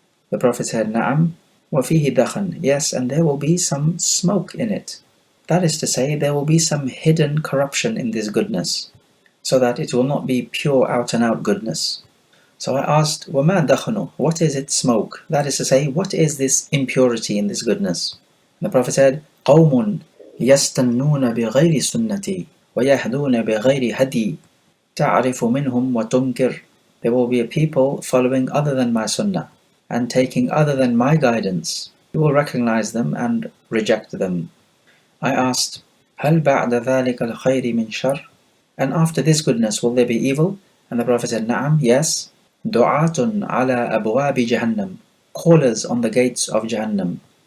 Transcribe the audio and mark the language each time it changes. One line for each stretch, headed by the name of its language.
English: The Prophet said,
Arabic: نعم, وَفِيهِ دَخَنٌ,
English: yes, and there will be some smoke in it. That is to say, there will be some hidden corruption in this goodness, so that it will not be pure out-and-out goodness. So I asked,
Arabic: وَمَا دَخَنُ,
English: what is its smoke? That is to say, what is this impurity in this goodness? The Prophet said,
Arabic: قَوْمٌ يَسْتَنُّونَ بِغَيْرِ سُنَّتِي وَيَهْدُونَ بِغَيْرِ هَدِي تَعْرِفُ مِنْهُمْ وَتُنْكِرُ.
English: There will be a people following other than my sunnah and taking other than my guidance. You will recognize them and reject them. I asked,
Arabic: هَلْ بَعْدَ ذَلِكَ الْخَيْرِ مِنْ شَرٍ,
English: and after this goodness will there be evil? And the Prophet said,
Arabic: نعم,
English: yes.
Arabic: دُعَاتٌ عَلَى أَبْوَابِ جَهَنَّمْ,
English: callers on the gates of Jahannam.